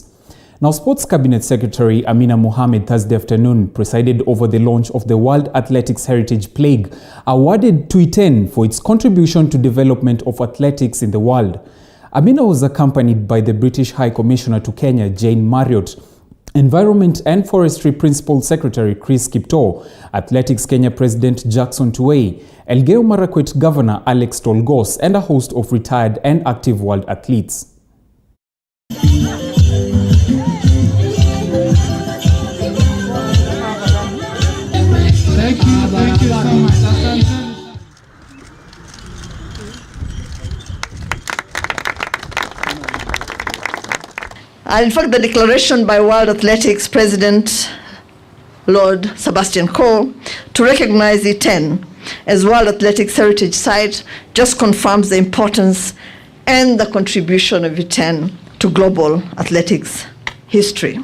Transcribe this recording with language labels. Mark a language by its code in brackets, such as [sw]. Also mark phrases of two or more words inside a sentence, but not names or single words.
[en] Now, Sports Cabinet Secretary Amina Mohamed Thursday afternoon presided over the launch of the World Athletics Heritage Plaque, awarded to Iten for its contribution to development of athletics in the world. Amina was accompanied by the British High Commissioner to Kenya, Jane Marriott, Environment and Forestry Principal Secretary Chris Kipto, Athletics Kenya President Jackson Tuwei, Elgeyo Marakwet Governor Alex Tolgos, and a host of retired and active world athletes. Thank you so much. In fact, the declaration by World Athletics President Lord Sebastian Coe to recognize Iten as World Athletics Heritage Site just confirms the importance and the contribution of Iten to global athletics history.